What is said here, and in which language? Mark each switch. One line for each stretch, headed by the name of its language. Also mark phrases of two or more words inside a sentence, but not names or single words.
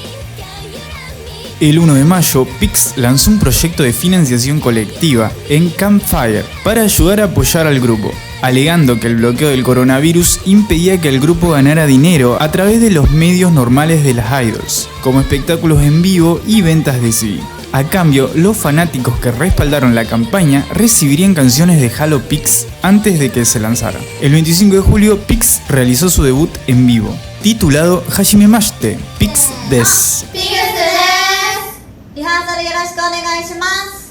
Spanish: El 1 de mayo, P.I.X lanzó un proyecto de financiación colectiva en Campfire para ayudar a apoyar al grupo, alegando que el bloqueo del coronavirus impedía que el grupo ganara dinero a través de los medios normales de las idols, como espectáculos en vivo y ventas de CD. A cambio, los fanáticos que respaldaron la campaña recibirían canciones de Halo P.I.X antes de que se lanzara. El 25 de julio, P.I.X realizó su debut en vivo, titulado Hajimemashite, P.I.X Des.
Japanese: リハーサルよろしくお願いします。